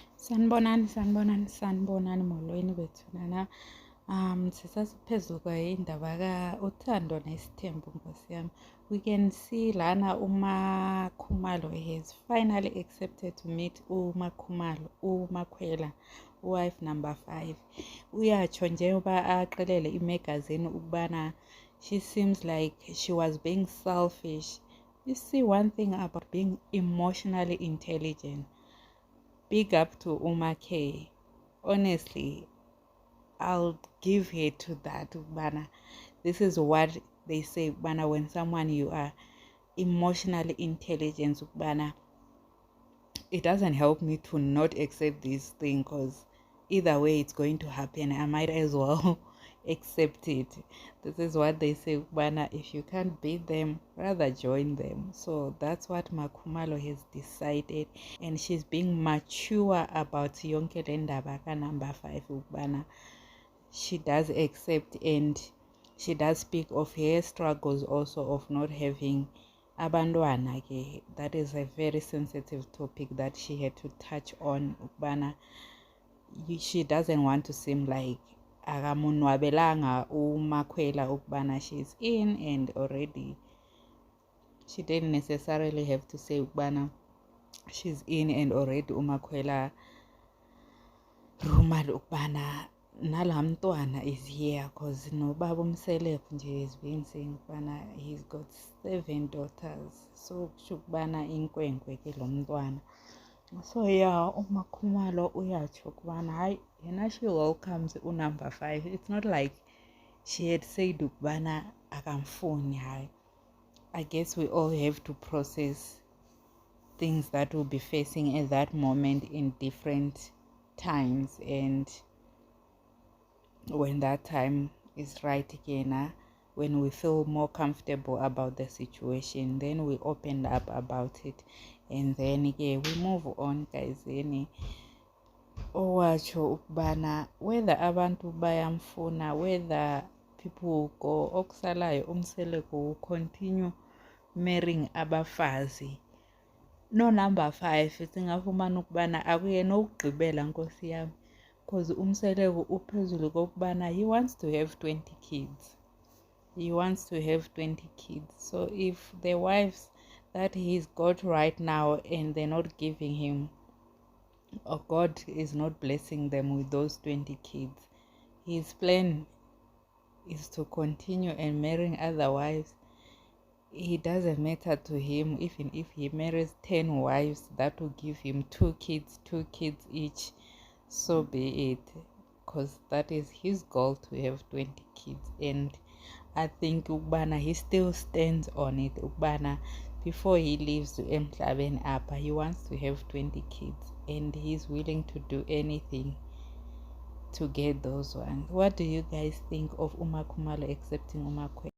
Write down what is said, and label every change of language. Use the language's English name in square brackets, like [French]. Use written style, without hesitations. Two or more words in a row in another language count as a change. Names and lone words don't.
[Xhosa] Sanibonani molweni bethunana. Sisasiphezu kwindaba ka-Uthando Nesithembu, Nkosi yami. [English] We can see lana uMakhumalo has finally accepted to meet uMakhwela, wife number 5. [Xhosa] Uyatsho njengoba aqelele imagazine ukubana [English] she seems like she was being selfish. You see, one thing about being emotionally intelligent, big up to Uma K. Honestly, I'll give her to that. Bana, this is what they say. Bana, when someone you are emotionally intelligent, bana, it doesn't help me to not accept this thing because either way it's going to happen. I might as well accept it. This is what they say, bana, if you can't beat them, rather join them. So that's what Makhumalo has decided, and she's being mature about [Xhosa] yonke le ndaba ka number 5 bana. [English] She does accept, and she does speak of her struggles also of not having [Xhosa] abantwana ke. [English] That is a very sensitive topic that she had to touch on bana. She doesn't want to seem like [Xhosa] akamunwabelanga uMakhwela ukubana [English] she's in, and already she didn't necessarily have to say ukubana she's in, and already uMakhwela rumored [Xhosa] ukubana nalamntwana [English] is here, because [Xhosa] nobaba umseleko nje [English] has been saying ukubana he's got 7 daughters, so [Xhosa] kusho ukubana inkwenkwe ke lo mntwana. [English] So yeah, [Xhosa] uMakhumalo uyatsho ukubana hayi yena [English] she welcomes number 5. It's not like she had said [Xhosa] ukubana akamfuni. Hayi, [English] I guess we all have to process things that we'll be facing at that moment in different times, and when that time is right again, when we feel more comfortable about the situation, then we open up about it, and then again we move on, guys. [Xhosa] Owacho ukubana whether abantu bayamfuna, [English] whether people will go, okusalayo umseleko will continue marrying abafazi. No number 5 [Xhosa] singafumana ukubana akuyena okugqibela, Nkosi yami, because umseleko uphezulu kokubana [English] he wants to have 20 kids. He wants to have 20 kids. So if the wives that he's got right now and they're not giving him, or God is not blessing them with those 20 kids, his plan is to continue and marrying other wives. It doesn't matter to him even if he marries 10 wives, that will give him 2 kids each. So be it, because that is his goal, to have 20 kids. And I think ukubana he still stands on it ukubana before he leaves to [Xhosa] emhlabeni apha, [English] he wants to have 20 kids, and he's willing to do anything to get those ones. What do you guys think of uMakhumalo accepting uMakhwela?